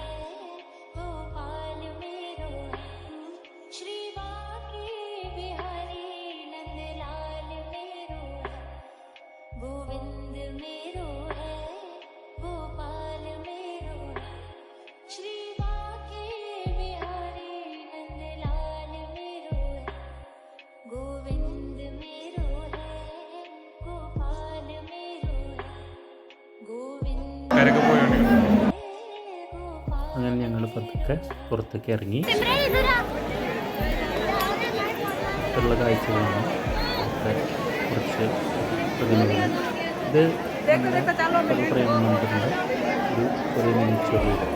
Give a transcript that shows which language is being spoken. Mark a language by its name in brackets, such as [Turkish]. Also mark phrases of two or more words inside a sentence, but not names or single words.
[Hindi] गोपाल मेरो है, श्री बांके बिहारी नंदलाल मेरो है, गोविंद मेरो है गोपाल मेरो है, श्री बांके बिहारी नंदलाल मेरो है, गोविंद मेरो है गोपाल मेरो है, गोविंद [Malayalam] കരക്ക് പോയോണ്ട് गोपाल। അങ്ങനെ ഞങ്ങൾ പതുക്കെ പുറത്തേക്ക് ഇറങ്ങി. ഉള്ള കാഴ്ചകളാണ്. ഒക്കെ കുറച്ച് പ്രതിമകൾ. ഇത് പ്രേമനന്ദൻ്റെ ഒരു മിനിച്ചർ.